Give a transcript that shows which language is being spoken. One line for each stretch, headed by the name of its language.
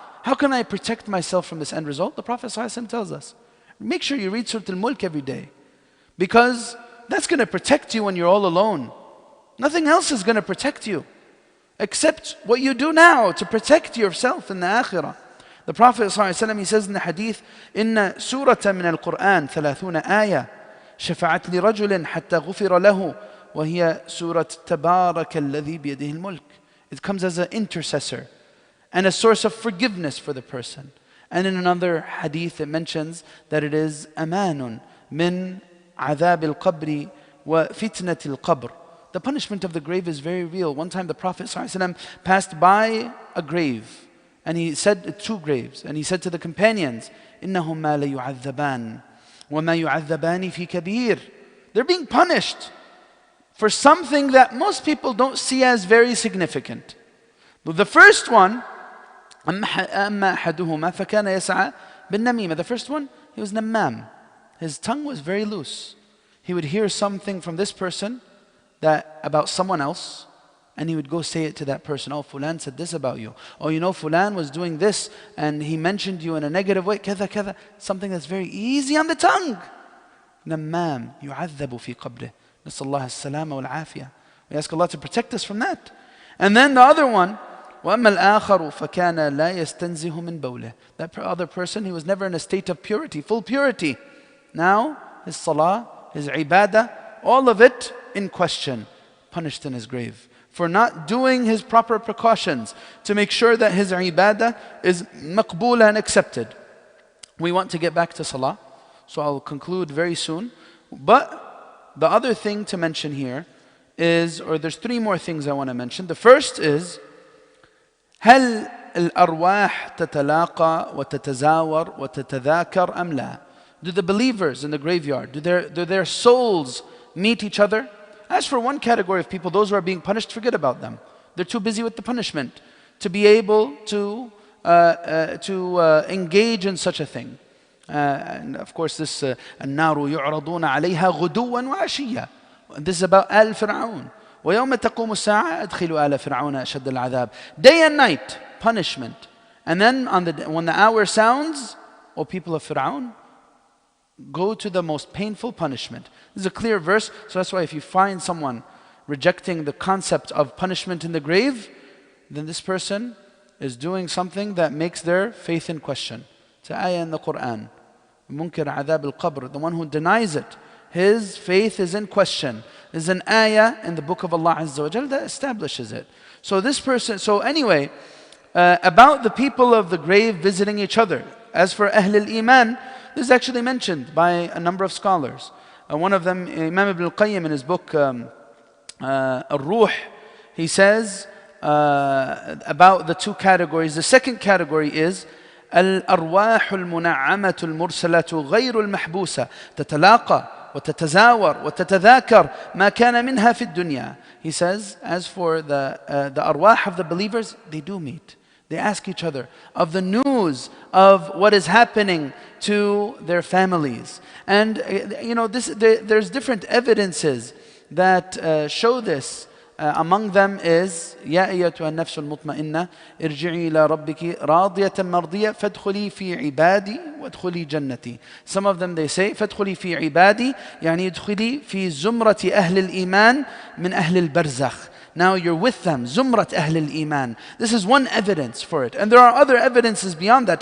English: How can I protect myself from this end result? The Prophet ﷺ tells us, make sure you read Surah Al-Mulk every day. Because that's going to protect you when you're all alone. Nothing else is going to protect you except what you do now to protect yourself in the akhirah. The Prophet ﷺ, he says in the hadith,
Arabic: إِنَّ سُورَةً مِنَ الْقُرْآنِ 30 آيَةً شفعت لرجل حتى غفر له وهي سورة تبارك الذي بيده الملك.
English: It comes as an intercessor and a source of forgiveness for the person. And in another hadith it mentions that it is
Arabic: أمان من عذاب القبر وفتنة القبر.
English: The punishment of the grave is very real. One time the Prophet ﷺ passed by a grave, and he said, two graves, and he said to the companions,
Arabic: إنهما ليعذبان وَمَا يُعَذَّبَانِ فِي كَبِيرٍ.
English: They're being punished for something that most people don't see as very significant. But the first one,
Arabic: أَمَّا أَحَدُهُمَا فَكَانَ يَسْعَى بِالنَّمِيمَةِ.
English: The first one, he was nammam. His tongue was very loose. He would hear something from this person about someone else, and he would go say it to that person. Oh, Fulan said this about you. Oh, Fulan was doing this and he mentioned you in a negative way.
Arabic: Kada, kada.
English: Something that's very easy on the tongue.
Arabic: Nammam yu'adhabu fi qabrih. Nasallahu as-salama wal-afiyah.
English: We ask Allah to protect us from that. And then the other one,
Arabic: وَأَمَّا الْآخَرُ فَكَانَ لَا يَسْتَنزِهُ مِنْ بَوْلِهِ.
English: That other person, he was never in a state of purity, full purity. Now, his salah, his ibadah, all of it in question, punished in his grave for not doing his proper precautions to make sure that his ibadah is maqboolah and accepted. We want to get back to salah, so I'll conclude very soon. But the other thing to mention here is, or there's three more things I want to mention. The first is,
Arabic: هل الأرواح تتلاقى وتتزاور وتتذاكر أم لا?
English: Do the believers in the graveyard, do their souls meet each other? As for one category of people, those who are being punished, forget about them. They're too busy with the punishment to be able to engage in such a thing. And of course this
Arabic: النار يعرضون عليها غدوا وعشيا.
English: This is about Al Fir'aun.
Arabic: ويوم تقوم الساعة أدخلوا آل فرعون أشد العذاب.
English: Day and night, punishment. And then when the hour sounds, O people of Fir'aun, go to the most painful punishment. This is a clear verse, so that's why if you find someone rejecting the concept of punishment in the grave, then this person is doing something that makes their faith in question. It's an ayah in the Quran.
Arabic: Munkir adhab al-qabr,
English: the one who denies it, his faith is in question. There's an ayah in the book of Allah Azza wa Jal that establishes it. So this person, so anyway, about the people of the grave visiting each other. As for Ahl al-Iman, this is actually mentioned by a number of scholars. One of them, Imam Ibn al-Qayyim in his book Al-Ruh, he says about the two categories. The second category is
Arabic: الأرواح المنعمة المرسلة غير المحبوسة تتلاقى وتتزاور وتتذاكر ما كان منها في الدنيا.
English: He says, as for the arwah of the believers, they do meet. They ask each other of the news of what is happening to their families. And there's different evidences that show this. Among them is
Arabic: يا أيتها النفس المطمئنة ارجعي إلى ربك راضية مرضية فادخلي في عبادي وادخلي جنتي.
English: Some of them they say
Arabic: فادخلي في عبادي يعني ادخلي في زمرة أهل الإيمان من أهل البرزخ.
English: Now you're with them,
Arabic: Zumrat Ahl al-Iman.
English: This is one evidence for it. And there are other evidences beyond that.